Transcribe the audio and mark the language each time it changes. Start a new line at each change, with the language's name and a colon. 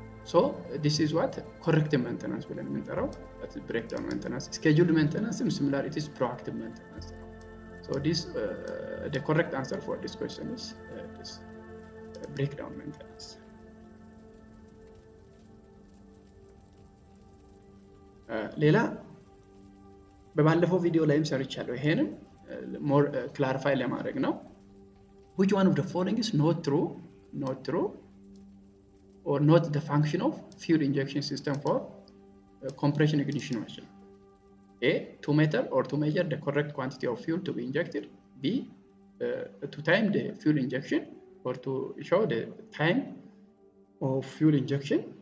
English: So this is what corrective maintenance
Amharic: ብለን የምንጠራው,
English: that is breakdown maintenance. Scheduled maintenance similar, it is proactive maintenance. So this the correct answer for this question is this breakdown maintenance.
Amharic: ሌላ በባለፈው ቪዲዮ ላይም ሰርቻለሁ, ይሄንም
English: more clarify
Amharic: ለማድረግ ነው.
English: Which one of the following is not true or not the function of fuel injection system for compression ignition machine? A, to measure or to measure the correct quantity of fuel to be injected. B, to time the fuel injection or to show the time of fuel injection.